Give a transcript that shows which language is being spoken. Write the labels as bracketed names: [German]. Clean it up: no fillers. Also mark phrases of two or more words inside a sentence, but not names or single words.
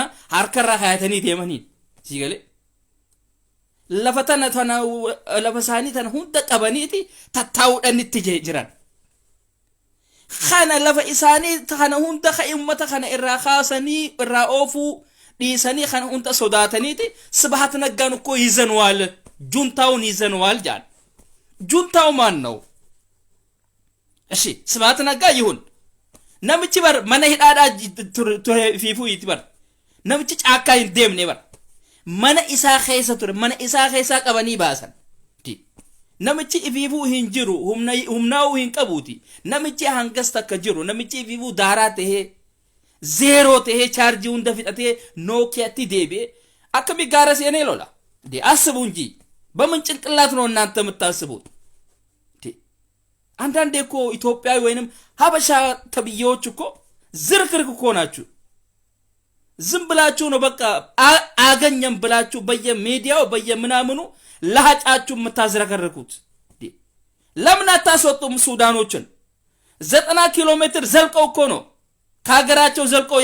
[Oromo] harka irra kaayatanii deemanii sigalee lafa isaanii tana hunda qabaniiti tattaa'uudhaan itti jiran kana lafa isaanii kana hunda ummata kana irraa kaasanii irraa oofuu dhiisanii kana hunda sodaataniiti [Amharic] Sibhat Naggaan እኮ ይዘነዋል ጁንታውን ይዘነዋል ጃን ጁንታው ማን ነው እሺ Sibhat Naggaa ይሁን [Oromo] namichi bar mana hidhaadhaa fiifuu itti bar namichi caakkaa hin deemne bar mana isaa keessa ture mana isaa keessaa qabanii baasan namichi fiifuu hin jiru humnaa'uu hin qabuuti namichi hangas takka jiru namichi fiifuu daaraa tahee zeeroo tahee chaarjii hunda fixatee nookiyaatti deebi'e akkami gaara seenee lola [Amharic] አስቡ እንጂ በምን ጭንቅላት ነው እናንተ የምታስቡት አንዳንዴ እኮ ኢትዮጵያዊ ወይንም ሀበሻ ተብዬዎች እኮ ዝርክርክ እኮ ናችሁ ዝም ብላችሁ ነው በቃ አገኘም ብላችሁ በየሚዲያው በየምናምኑ ለሃጫችሁ የምታዝረከርኩት ለምን አታስወጡም ሱዳኖችን 90 ኪሎ ሜትር ዘልቀው እኮ ነው ከሀገራቸው ዘልቀው